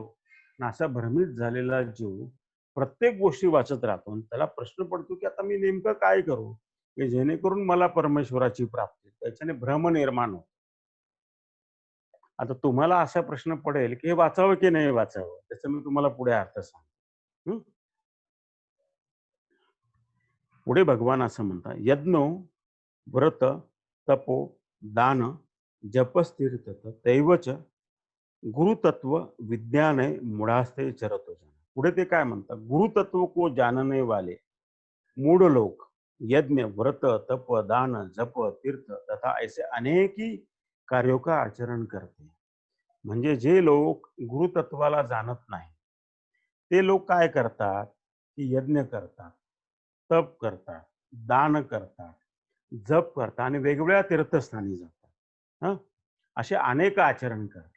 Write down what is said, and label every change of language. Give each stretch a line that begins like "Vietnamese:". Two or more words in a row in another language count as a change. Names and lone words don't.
Marathi: आणि असा भ्रमित झालेला जीव प्रत्येक गोष्टी वाचत राहतो आणि त्याला प्रश्न पडतो की आता मी नेमकं काय करू की जेणेकरून मला परमेश्वराची प्राप्ती. त्याच्याने भ्रम निर्माण होतो. आता तुम्हाला असा प्रश्न पडेल की हे वाचावं की नाही वाचावं, त्याचा मी तुम्हाला पुढे अर्थ सांगतो. पुढे भगवान असं म्हणतात,
Sanskrit: यज्ञो व्रत तपो दान जपस्तीर्थ दैवच गुरुतत्व विज्ञान मूढ़ास्ते चरतो जन.
Marathi: पुढे ते काय म्हणतात,
Hindi: गुरुतत्व को जानने वाले मूढ़ लोग यज्ञ व्रत तप दान जप तीर्थ तथा ऐसे अनेक ही कार्यों का आचरण करते हैं.
Marathi: म्हणजे जे लोक गुरुतत्वाला जाणत नाही ते लोक काय करतात की यज्ञ करतात, तप करतात, दान करतात, जप करतात आणि वेगवेगळ्या तीर्थस्थानी जातात. हं? असे अनेक आचरण करतात.